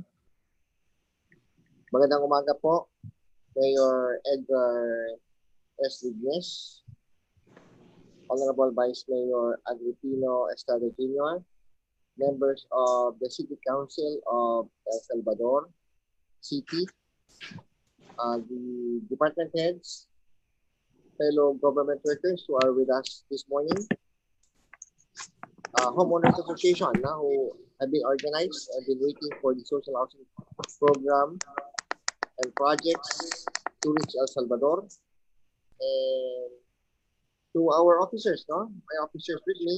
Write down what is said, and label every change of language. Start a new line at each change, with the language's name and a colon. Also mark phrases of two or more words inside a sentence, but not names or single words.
Filipino: Magandang umaga po,
English: Mayor Edgar S. Lignes, Honorable Vice Mayor Agripino Estrada Jr., members of the City Council of El Salvador City, the department heads, fellow government workers who are with us this morning, homeowners association who have been organized and been waiting for the social housing program and projects to reach El Salvador, and to our officers, my officers with me.